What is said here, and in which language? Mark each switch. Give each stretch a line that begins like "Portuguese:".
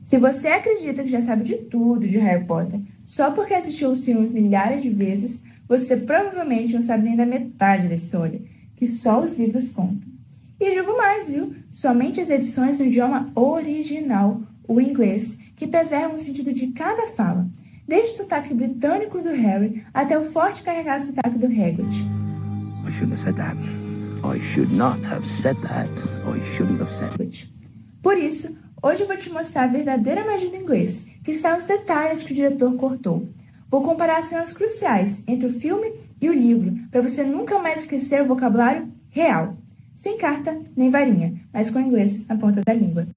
Portuguese: Se você acredita que já sabe de tudo de Harry Potter só porque assistiu os filmes milhares de vezes, você provavelmente não sabe nem da metade da história, que só os livros contam. E digo mais, viu? Somente as edições no idioma original, o inglês, que preservam o sentido de cada fala, desde o sotaque britânico do Harry até o forte e carregado sotaque do Hagrid.
English: I shouldn't have said that. I should not have said that. I shouldn't have said it.
Portuguese: Por isso, hoje eu vou te mostrar a verdadeira magia do inglês, que está nos detalhes que o diretor cortou. Vou comparar as cenas cruciais entre o filme e o livro, para você nunca mais esquecer o vocabulário real. Sem carta nem varinha, mas com inglês na ponta da língua.